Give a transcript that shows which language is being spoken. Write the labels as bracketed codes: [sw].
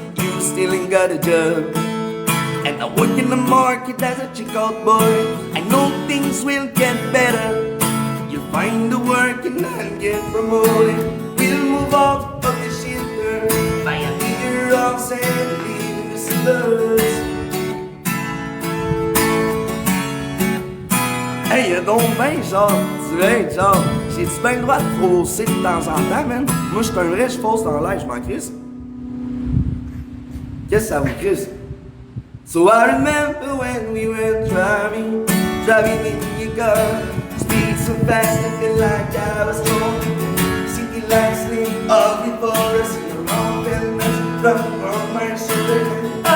[en] You still ain't got a job, and I work in the market as a checkout boy. I know things will get better. Your find the work and then get promoted. We'll move out of the shelter, buy a bigger house and live in the suburbs. [fr] Hey, y'a donc ben genre, direct, genre, j'ai-tu ben le droit de fausser de temps en temps, man? Moi, j'suis un vrai, j'fausse dans l'air, j'm'en crisse. Qu'est-ce que ça vous crisse? [en] So I remember when we were driving in your car. Speed so fast, I feel like I was home. City lights lit all before us. Your arm felt nice, run on my shoulder.